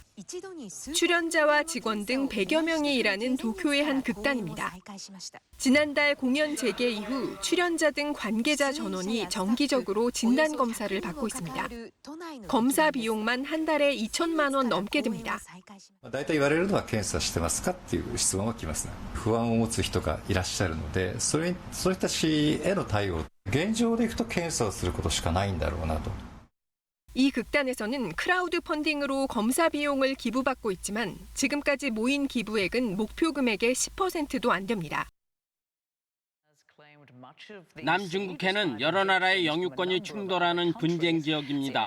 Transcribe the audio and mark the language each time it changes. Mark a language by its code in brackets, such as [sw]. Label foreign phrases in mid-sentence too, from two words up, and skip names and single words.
[ko] 출연자와 직원 등 100여 명이 일하는 도쿄의 한 극단입니다. 지난달 공연 재개 이후 출연자 등 관계자 전원이 정기적으로 진단검사를 받고 있습니다. 검사 비용만 한 달에 2천만 원 넘게 듭니다. [ja] 大体言われるのは検査してますかっていう質問が来ますね。不安を持つ人がいらっしゃるので、そういった人への対応、現状でいくと検査をすることしかないんだろうなと。 [ko] 이 극단에서는 크라우드 펀딩으로 검사 비용을 기부받고 있지만 지금까지 모인 기부액은 목표 금액의 10%도 안 됩니다. 남중국해는 여러 나라의 영유권이 충돌하는 분쟁 지역입니다.